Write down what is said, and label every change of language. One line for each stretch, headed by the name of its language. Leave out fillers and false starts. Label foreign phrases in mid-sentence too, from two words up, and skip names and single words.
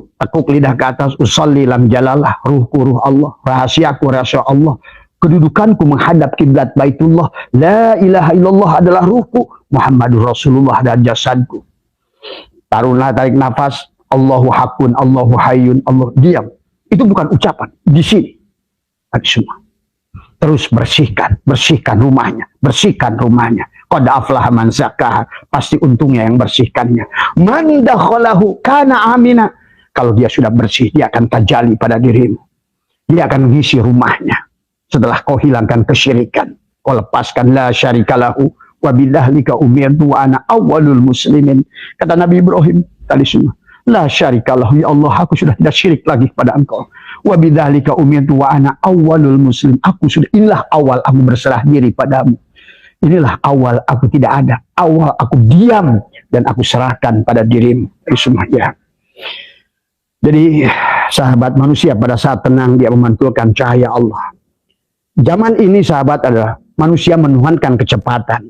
Indonesian: Tekuk lidah ke atas,
Arabic: أصلي لام جلالة,
Indonesian: ruhku ruh Allah, rahasiaku rahasia Allah, kedudukanku menghadap kiblat Baitullah,
Arabic: لا إله إلا الله
Indonesian: adalah ruhku,
Arabic: محمد رسول الله
Indonesian: dan jasadku. Taruhlah, tarik nafas,
Arabic: الله حق، الله حي، الله.
Indonesian: Diam. Itu bukan ucapan. Di sini. Tadi semua. Terus bersihkan rumahnya, bersihkan rumahnya.
Arabic: قد أفلح من زكاها,
Indonesian: pasti untungnya yang bersihkannya.
Arabic: من دخله كان آمنا.
Indonesian: Kalau dia sudah bersih, dia akan tajali pada dirimu. Dia akan mengisi rumahnya. Setelah kau hilangkan kesyirikan, kau lepaskan
Arabic: لا شريك له وبذلك أمرت وأنا أول المسلمين.
Indonesian: Kata Nabi Ibrahim tadi semua,
Arabic: لا شريك له, يا الله,
Indonesian: aku sudah tidak syirik lagi kepada engkau.
Arabic: وبذلك أمرت وأنا أول المسلم.
Indonesian: Inilah awal aku berserah diri padamu. Inilah awal aku tidak ada. Awal aku diam dan aku serahkan pada dirimu. Ya. Jadi sahabat manusia pada saat tenang dia memantulkan cahaya Allah. Zaman ini sahabat adalah manusia menuhankan kecepatan.